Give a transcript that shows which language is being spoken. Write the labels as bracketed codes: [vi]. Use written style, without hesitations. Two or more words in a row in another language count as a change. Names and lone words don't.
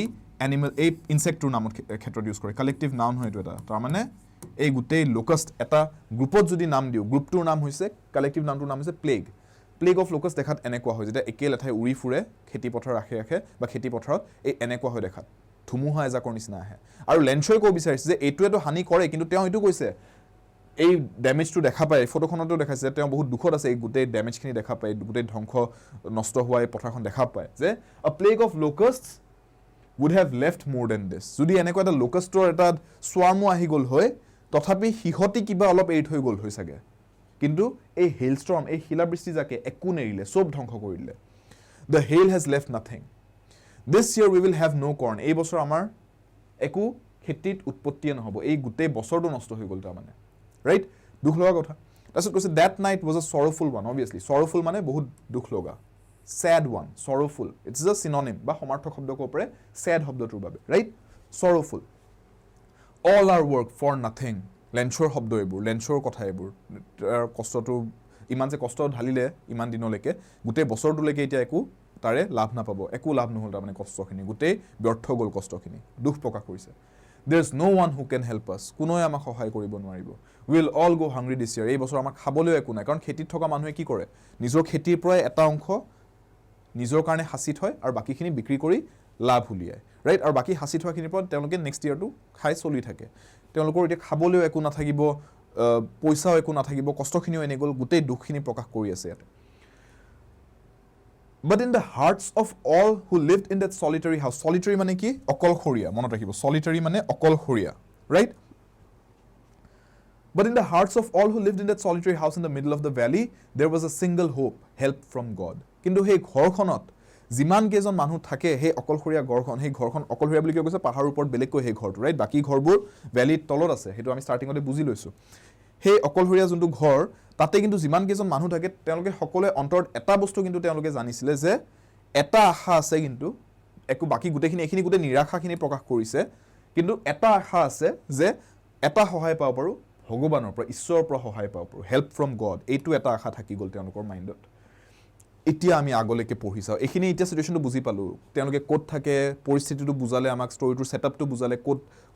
[as] এনিমেল এই ইনসেক্টৰ নামৰ ক্ষেত্ৰত ইউজ কৰে [en] collective noun [as] হয় এইটো এটা তাৰমানে এই গোটেই লোকাষ্ট এটা গ্ৰুপত যদি নাম দিও গ্ৰুপটোৰ নাম হৈছে কালেক্টিভ নামটোৰ নাম হৈছে [en] plague plague of locust [as] দেখাত এনেকুৱা হয় যেতিয়া একে লেঠাই উৰি ফুৰে খেতি পথাৰৰ আশে আশে বা খেতি পথাৰত এই এনেকুৱা হয় দেখাত ধুমুহা এজাকৰ নিচিনা আহে আৰু লেঞ্চই ক'ব বিচাৰিছে যে এইটোৱেতো হানি কৰে কিন্তু তেওঁ এইটো কৈছে এই ডেমেজটো দেখা পায় ফটোখনতো দেখাইছে তেওঁ বহুত দুখত আছে এই গোটেই ডেমেজখিনি দেখা পায় গোটেই ধ্বংস নষ্ট হোৱা এই পথাৰখন দেখা পায় যে [en] a plague of locusts would have left more than this [as] যদি এনেকুৱা এটা লোকাষ্টৰ এটা স্ৱাৰ্মো আহি গ'ল হয় তথাপি সিহঁতি কিবা অলপ এৰি থৈ গ'ল হয় চাগে কিন্তু এই হেইলষ্টৰ্ম এই শিলাবৃষ্টি যাকে একো নেৰিলে সব ধ্বংস কৰি দিলে [en] the hail has left nothing this year we will have no corn [as] এই বছৰ আমাৰ একো খেতিত উৎপত্তিয়ে নহব এই গোটেই বছৰটো নষ্ট হৈ গ'ল তাৰমানে ৰাইট দুখ লগা কথা তাৰপিছত কৈছে [en] that night was a sorrowful one obviously sorrowful [as] মানে বহুত দুখ লগা [en] sad one sorrowful it's a synonym [as] বা সমাৰ্থক শব্দ ক'ব পাৰে sad শব্দটোৰ বাবে [en] right sorrowful all our work for nothing [as] লেঞ্চৰ শব্দ এইবোৰ লেঞ্চৰ কথা এইবোৰ কষ্টটো ইমান যে কষ্ট ঢালিলে ইমান দিনলৈকে গোটেই বছৰটোলৈকে এতিয়া একো তাৰে লাভ নাপাব একো লাভ নহ'ল তাৰমানে কষ্টখিনি গোটেই ব্যৰ্থ গ'ল কষ্টখিনি দুখ প্ৰকাশ কৰিছে [en] there's no one who can help us [as] কোনোৱে আমাক সহায় কৰিব নোৱাৰিব [en] we'll all go hungry this year [as] এই বছৰ আমাক খাবলৈ একো নাই কাৰণ খেতিত থকা মানুহে কি কৰে নিজৰ খেতিৰ পৰা এটা অংশ নিজৰ কাৰণে হাসি থয় আৰু বাকিখিনি বিক্ৰী কৰি লাভ উলিয়ায় ৰাইট আৰু বাকি হাসি থোৱাখিনিৰ পৰা তেওঁলোকে নেক্সট ইয়াৰটো খাই চলি থাকে তেওঁলোকৰ এতিয়া খাবলৈ একো নাথাকিব পইচাও একো নাথাকিব কষ্টখিনিও এনে গ'ল গোটেই দুখখিনি প্ৰকাশ কৰি আছে ইয়াতে [en] but in the hearts of all who lived in that solitary house solitary [as] মানে কি অকলশৰীয়া মনত ৰাখিব solitary মানে অকলশৰীয়া [en] right but in the hearts of all who lived in that solitary house in the middle of the valley there was a single hope help from God [as] কিন্তু সেই ঘৰখনত যিমান কেজন মানুহ থাকে সেই অকলশৰীয়া ঘৰখন সেই ঘৰখন অকলশৰীয়া বুলি কৈছে পাহাৰৰ ওপৰত বেলেগকৈ সেই ঘৰটো ৰাইট বাকি ঘৰবোৰ ভ্যালিৰ তলত আছে সেইটো আমি ষ্টাৰ্টিংতে বুজি লৈছো সেই অকলশৰীয়া যোনটো ঘৰ তাতে কিন্তু যিমান কেজন মানুহ থাকে তেওঁলোকে সকলোৱে অন্তৰত এটা বস্তু কিন্তু তেওঁলোকে জানিছিলে যে এটা আশা আছে কিন্তু একো বাকি গোটেইখিনি এখিনি গোটেই নিৰাশাখিনি প্ৰকাশ কৰিছে কিন্তু এটা আশা আছে যে এটা সহায় পাব পাৰো ভগৱানৰ পৰা ঈশ্বৰৰ পৰা সহায় পাব পাৰো [en] help from God [as] এইটো এটা আশা থাকি গ'ল তেওঁলোকৰ মাইণ্ডত এতিয়া আমি আগলৈকে পঢ়ি চাও এখিনি এতিয়া সিচুৱেশনটো বুজি পালো তেওঁলোকে কোত থাকে পৰিস্থিতিটো বুজালে আমাক ষ্টৰীটোৰ সেটআপটো বুজালে কোত হৈ